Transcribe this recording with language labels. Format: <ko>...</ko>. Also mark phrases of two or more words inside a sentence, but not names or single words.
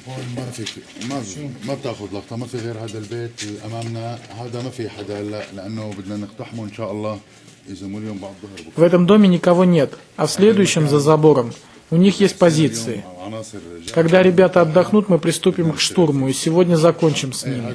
<ar>ما فيك ما بتاخذ لقطه، ما في غير هذا البيت اللي امامنا، هذا ما في حدا هلا لانه بدنا نقتحمه ان شاء الله اذا مو اليوم بعد الظهر.</ar> <ru>В этом доме никого нет, а в следующем за забором у них есть позиции. Когда ребята отдохнут, мы приступим к штурму и сегодня закончим с ними.</ru>